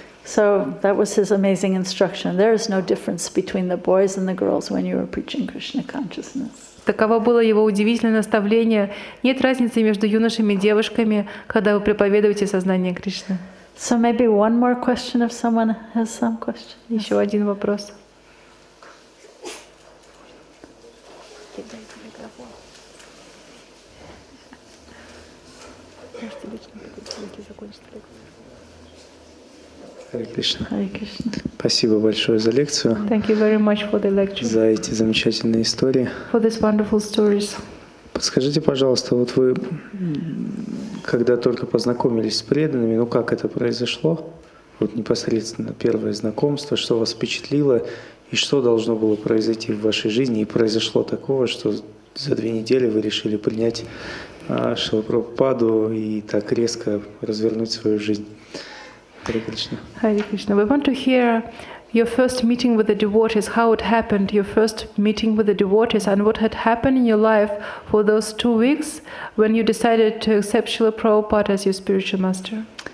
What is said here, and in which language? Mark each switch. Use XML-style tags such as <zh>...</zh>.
<en>So that was his amazing instruction. There is no difference between the boys and the girls when you are preaching Krishna consciousness.</en> <ru>Таково было его удивительное наставление. Нет разницы между юношами и девушками, когда вы проповедуете сознание Кришны.</ru> <en>So maybe one more question if someone has some question.</en> <ru>Еще один вопрос. Харе Кришна.</ru> <en>Hare Krishna.</en> <ru>Спасибо большое за лекцию,</ru> <en>Thank you very much for the lecture,</en> <ru>за эти замечательные истории.</ru> <en>for these wonderful stories.</en> <ru>Подскажите, пожалуйста, вот вы, когда только познакомились с преданными, ну как это произошло? Вот непосредственно первое знакомство, что вас впечатлило и что должно было произойти в вашей жизни, и произошло такого, что за 2 недели вы решили принять Шрилу Прабхупаду и так резко развернуть свою жизнь. Харе Кришна.</ru> <en>Hare Krishna. We want to hear your first meeting with the devotees, how it happened, your first meeting with the devotees, and what had happened in your life for those 2 weeks when you decided to accept Srila Prabhupada as your spiritual master.</en>